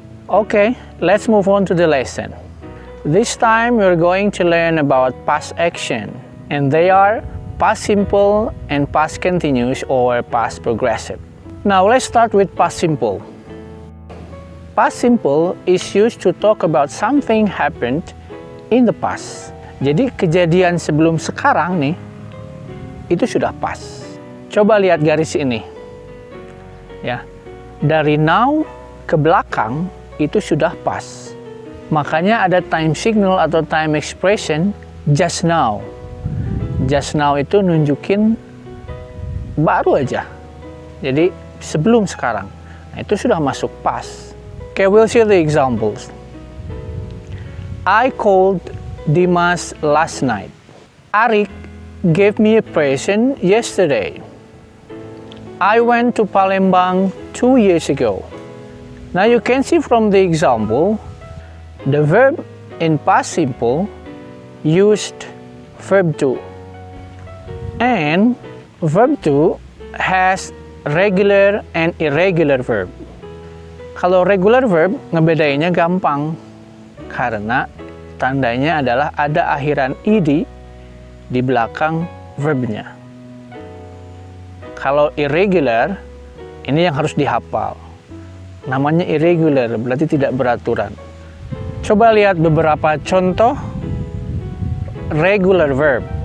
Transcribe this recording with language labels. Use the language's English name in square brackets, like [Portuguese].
[English] Okay, let's move on to the lesson. This time we're going to learn about past action, and they are past simple and past continuous or past progressive. Now let's start with past simple. Past simple is used to talk about something happened in the past. [Indonesian] Jadi kejadian sebelum sekarang nih, itu sudah past. Coba lihat garis ini. Ya, dari now ke belakang itu sudah past. Makanya ada time signal atau time expression just now. Just now itu nunjukin baru aja. Jadi sebelum sekarang. Nah, itu sudah masuk past. [English] Okay, we'll see the examples. I called Dimas last night. Arik gave me a present yesterday. I went to Palembang 2 years ago. Now you can see from the example, the verb in past simple used verb to. And verb to has regular and irregular verb. [Indonesian] Kalau regular verb ngebedainnya gampang karena tandanya adalah ada akhiran ed di belakang verbnya. Kalau irregular, ini yang harus dihafal. Namanya irregular, berarti tidak beraturan. Coba lihat beberapa contoh regular verb.